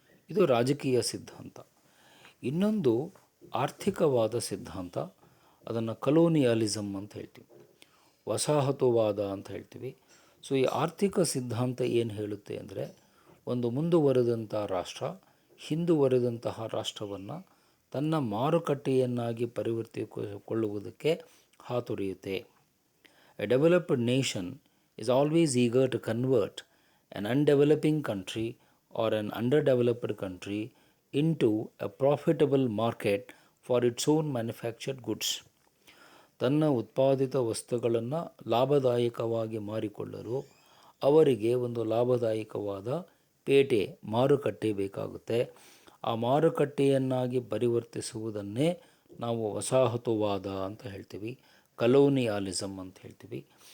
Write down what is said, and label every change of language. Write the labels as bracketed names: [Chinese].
[Kannada] ಇದು ರಾಜಕೀಯ ಸಿದ್ಧಾಂತ. ಇನ್ನೊಂದು ಆರ್ಥಿಕವಾದ ಸಿದ್ಧಾಂತ, ಅದನ್ನು ಕಲೋನಿಯಲಿಸಮ್ ಅಂತ ಹೇಳ್ತೀವಿ, ವಸಾಹತುವಾದ ಅಂತ ಹೇಳ್ತೀವಿ. ಸೊ ಈ ಆರ್ಥಿಕ ಸಿದ್ಧಾಂತ ಏನು ಹೇಳುತ್ತೆ ಅಂದರೆ, ಒಂದು ಮುಂದುವರೆದಂಥ ರಾಷ್ಟ್ರ ಹಿಂದುವರೆದಂತಹ ರಾಷ್ಟ್ರವನ್ನು ತನ್ನ ಮಾರುಕಟ್ಟೆಯನ್ನಾಗಿ ಪರಿವರ್ತಿಸಿಕೊಳ್ಳುವುದಕ್ಕೆ ಹಾತೊರೆಯುತ್ತೆ. [English] A developed nation is always eager to convert an undeveloping country or an underdeveloped country into a profitable market for its own manufactured goods. [Kannada] ತನ್ನ ಉತ್ಪಾದಿತ ವಸ್ತುಗಳನ್ನು ಲಾಭದಾಯಕವಾಗಿ ಮಾರಿಕೊಳ್ಳಲು ಅವರಿಗೆ ಒಂದು ಲಾಭದಾಯಕವಾದ ಪೇಟೆ, ಮಾರುಕಟ್ಟೆ ಬೇಕಾಗುತ್ತೆ. ಆ ಮಾರುಕಟ್ಟೆಯನ್ನಾಗಿ ಪರಿವರ್ತಿಸುವುದನ್ನೇ ನಾವು ವಸಾಹತುವಾದ ಅಂತ ಹೇಳ್ತೀವಿ, ಕಲೋನಿಯಾಲಿಸಮ್ ಅಂತ ಹೇಳ್ತೀವಿ.